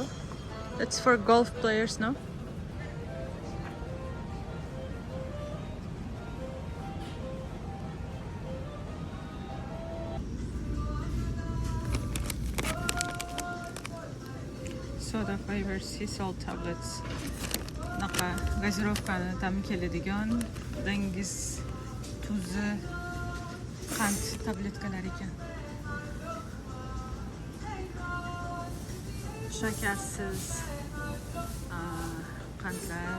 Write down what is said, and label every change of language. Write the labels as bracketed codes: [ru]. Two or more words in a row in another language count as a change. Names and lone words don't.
[en] That's for golf players, no? Soda flavor sea salt tablets. [uz] Naqa gazirovkani ta'mi keladigan dengiz tuzi qand tabletkalar ekan. Shakarsiz qandlar.